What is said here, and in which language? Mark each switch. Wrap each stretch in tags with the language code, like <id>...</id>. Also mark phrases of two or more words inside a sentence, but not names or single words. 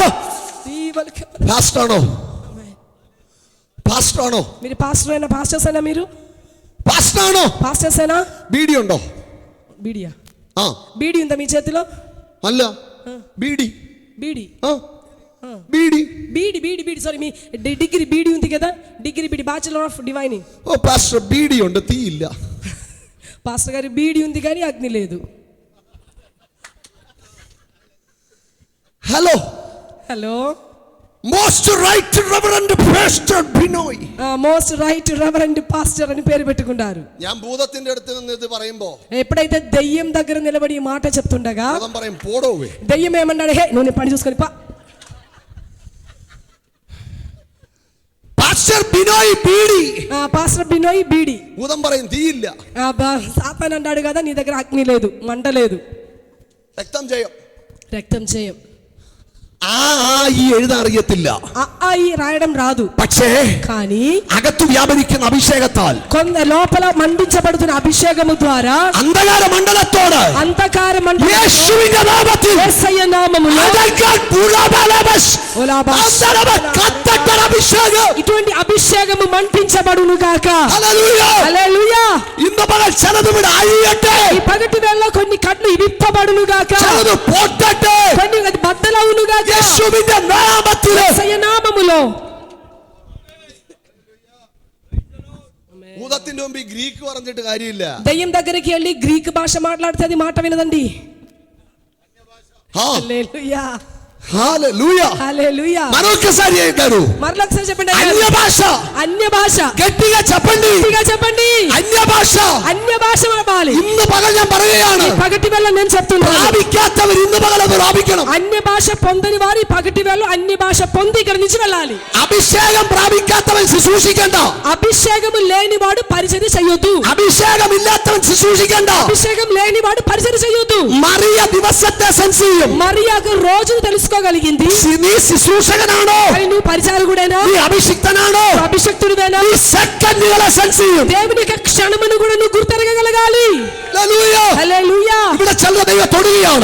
<ml>പാസ്റ്ററാണോ? പാസ്റ്ററാണോ?</ml> <te>మీరు పాస్టర్ అయినా పాస్టర్స్ అయినా మీరు</te> <ml>പാസ്റ്ററാണോ?</ml> <te>పాస్టర్స్ అయినా</te> <ml>ബീഡി ഉണ്ടോ?</ml> <te>బీడియా ആ బీడి ఉందా మీ చేతిలో?</te> <ml>അല്ല, ബീഡി.</ml> <te>బీడి</te> <ml>ആ ബീഡി.</ml> <te>బీడి బీడి బీడి సారీ మీ డిగ్రీ బీడి ఉంది కదా, డిగ్రీ బీడి</te> <en>bachelor of divining.</en> <ml>ഓ പാസ്റ്റർ ബീഡി ഉണ്ട്, തീയില്ല.</ml> <te>పాస్టర్ గారి బీడి ఉంది కానీ అగ్ని లేదు.</te> <ml>ഹലോ</ml> <te>హలో,</te> <en>most right reverend pastor ബിനോയ്. most right reverend pastor</en> <te>అని పేరు పెట్టుకున్నారు.</te> <ml>ഞാൻ ഭൂതത്തിന്റെ അടുത്ത് നിന്ന് ഇത് പറയുമ്പോ</ml> <te>ఎప్పుడైతే దెయ్యం దగ్గర నిలబడి ఈ మాట చెప్తుండగా</te> <ml>ഭൂതം പറയും പോടോവേ.</ml> <te>దెయ్యం ఏమన్నాడు, హే నువ్వు పని చూసుకొని పా.</te> <ml>പാസ്റ്റർ ബിനോയ് ബീഡി.</ml> <te>పాస్టర్ బినోయ్ బీడి.</te> <ml>ഭൂതം പറയും തീയില്ല,</ml> <te>సాతాను అన్నాడు కదా నీ దగ్గర అగ్ని లేదు, మంట లేదు,</te> <ml>രക്തം ജയം.</ml> <te>రక్తం చేయం.</te> <ml>ഈ എഴുതാൻ അറിയത്തില്ല,</ml> <te>ఈ రాయడం రాదు,</te> <ml>പക്ഷേ</ml> <te>కానీ</te> <ml>അകത്ത് വ്യാപരിക്കുന്ന അഭിഷേകത്താൽ</ml> <te>కొంత లోపల మండించబడుతున్న అభిషేకము ద్వారా</te> <ml>അന്ധകാര മണ്ഡലത്തോട്</ml> <te>అంధకార</te> <ml>യേശുവിന്റെ നാമത്തിൽ</ml> <te>యేసయ్య నామములో ఇటువంటి అభిషేకము మంటించబడును గాక. హల్లెలూయా. హల్లెలూయా. ഇന്ന് പകൽ ചിലത് ഇവിടെ അഴിയട്ടെ, ఈ పగటి వేళ కొన్ని కట్లు విప్పబడును గాక, ചിലത് പൊട്ടട്ടെ కొన్ని బద్దలవును గాక യേശുവിന്റെ നാമത്തിൽ. యేసయ్య నామములో. ഭൂതത്തിന്റെ മുമ്പിൽ ഗ്രീക്ക് പറഞ്ഞിട്ട് കാര്യമില്ല. దయ్యం దగ్గరికి వెళ్ళి గ్రీక్ భాష మాట్లాడితే అది మాట వినదండి. హల్లెలూయా. హల్లెలూయా. హల్లెలూయా. మరొకసారి అంటారు, మరొకసారి చెప్పండి. అన్య భాష. అన్య భాష. గట్టిగా చెప్పండి. గట్టిగా చెప్పండి. అన్య భాష. అన్య భాష చెప్పాలి.</te> <ml>ഇന്ന് പകൽ ഞാൻ പറയുകയാണ്,</ml> <te>ఈ పగటి వేళ నేను చెప్తున్నాను,</te> <ml>പ്രാപിക്കാത്തവർ ഇന്ന് പകൽ അത് പ്രാപിക്കണം.</ml> <te>అన్య భాష పొందని వారు ఈ పగటి వేళ అన్య భాష పొంది ఇక్కడి నుంచి వెళ్ళాలి.</te> <ml>അഭിഷേകം പ്രാപിക്കാത്തവൻ ശുശ്രൂഷിക്കണ്ട,</ml> <te>అభిషేకము లేనివాడు పరిచర్య చేయొద్దు.</te> <ml>അഭിഷേകം ഇല്ലാത്തവൻ ശുശ്രൂഷിക്കണ്ട.</ml> <te>అభిషేకం లేనివాడు పరిచర్య చేయొద్దు.</te> <ml>മറിയ ദിവസത്തെ സെൻസ് ചെയ്യും.</ml> <te>మరియాకు రోజును తెలుసుకోగలిగింది.</te> <ml>നീ ശുശ്രൂഷകനാണോ,</ml> <te>మరి నువ్వు పరిచారకుడేనా,</te> <ml>നീ അഭിഷിക്തനാണോ,</ml> <te>అభిషక్తుడివేనా,</te> <ml>നീ സെക്കൻഡുകളെ സെൻസ് ചെയ്യും.</ml> <te>దేవుని యొక్క క్షణమును కూడా నువ్వు గుర్తెరగగలగాలి.</te> <ml>ഹല്ലേലൂയ.</ml> <te>హల్లెలూయా.</te> <ml>ഇവിടെ ചില ദൈവം തൊടുകയാണ്.</ml>